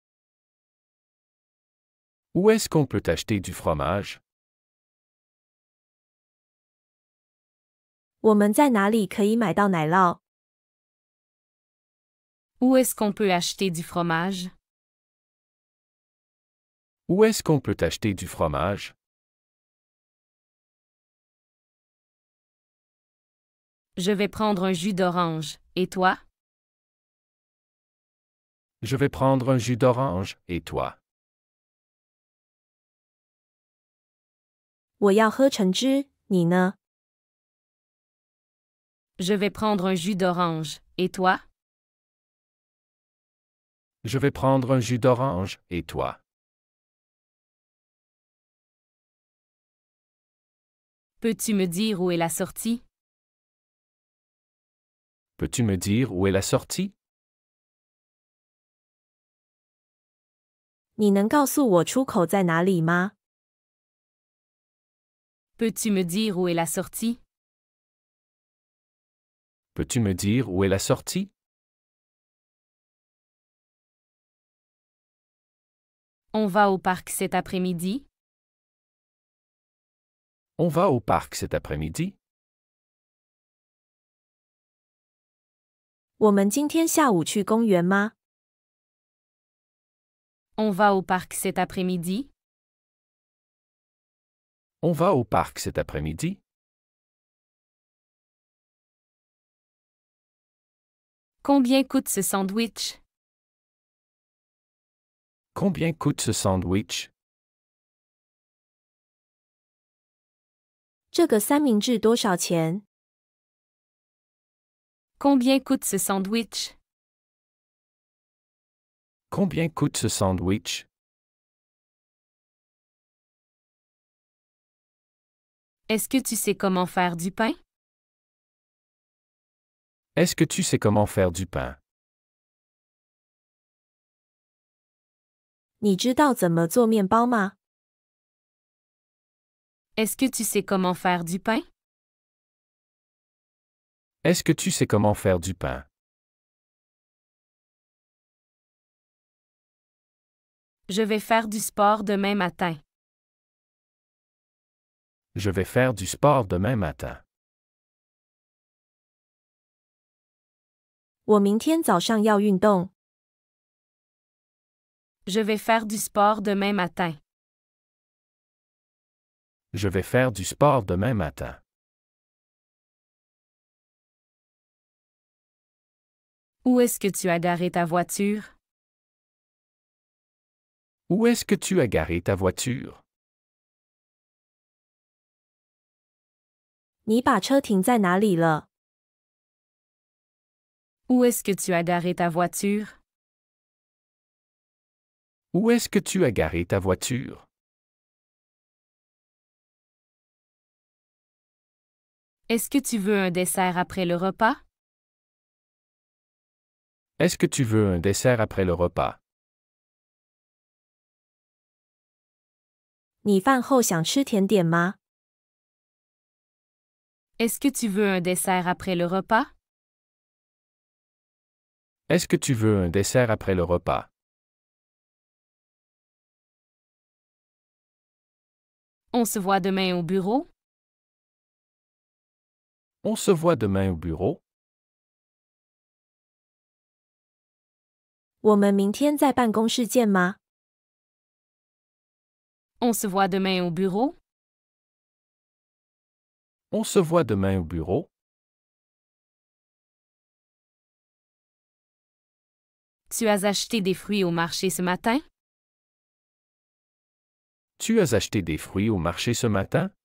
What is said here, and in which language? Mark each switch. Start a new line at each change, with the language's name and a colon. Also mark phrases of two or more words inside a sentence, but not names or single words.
French: Où est-ce qu'on peut acheter du fromage?
Chinese: 我们在哪里可以买到奶酪？
French: Où est-ce qu'on peut acheter du fromage? Où est-ce qu'on peut acheter du fromage? Je vais prendre un jus d'orange. Et toi? Je vais prendre un jus d'orange, et toi?
Chinese: 我要喝橙汁，你呢？
French: Je vais prendre un jus d'orange. Et toi? Je vais prendre un jus d'orange, et toi? Peux-tu me dire où est la sortie? Peux-tu me dire où est la sortie?
Chinese: 你能告诉我出口在哪里吗？
French: Peux-tu me dire où est la sortie? Peux-tu me dire où est la sortie? On va au parc cet après-midi? On va au parc cet après-midi?
Chinese: 我们今天下午去公园吗？
French: On va au parc cet après-midi? On va au parc cet après-midi? Combien coûte ce sandwich? Combien coûte ce sandwich?
Chinese: 这个三明治多少钱？
French: Combien coûte ce sandwich? Combien coûte ce sandwich? Est-ce que tu sais comment faire du pain? Est-ce que tu sais comment faire du pain?
Chinese: 你知道怎么做面包吗？
French: Est-ce que tu sais comment faire du pain? Est-ce que tu sais comment faire du pain? Je vais faire du sport demain matin. Je vais faire du sport demain matin.
Chinese: 我明天早上要运动。
French: Je vais faire du sport demain matin. Je vais faire du sport demain matin. Où est-ce que tu as garé ta voiture? Où est-ce que tu as garé ta voiture?
Chinese: 你把车停在哪里了？
French: Où est-ce que tu as garé ta voiture? Où est-ce que tu as garé ta voiture? Est-ce que tu veux un dessert après le repas? Est-ce que tu veux un dessert après le repas?
Chinese: 你饭后想吃甜点吗？
French: Est-ce que tu veux un dessert après le repas? Est-ce que tu veux un dessert après le repas? On se voit demain au bureau? On se voit demain au bureau?
Chinese: 我们明天在办公室见吗？
French: On se voit demain au bureau? On se voit demain au bureau? Tu as acheté des fruits au marché ce matin? Tu as acheté des fruits au marché ce matin?